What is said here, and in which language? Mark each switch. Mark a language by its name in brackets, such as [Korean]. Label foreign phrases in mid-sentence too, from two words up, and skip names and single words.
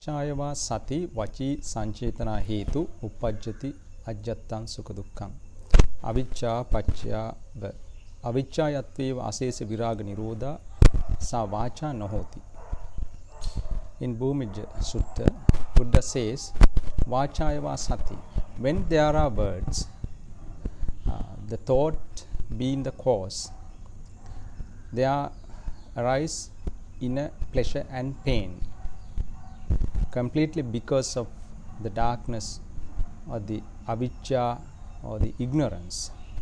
[Pali] Chayava sati vachi sanchetana hetu uppajjati ajjattan sukha dukkam. Avicca paccaya va. Aviccayatveva asesa viraga nirodha sa vacha nahoti. [English] In Bhumija Sutta, Buddha says, [Pali] Vachayava sati. [English] When there are words, the thought being the cause, there arise inner pleasure and pain, completely because of the darkness or the avijja or the ignorance.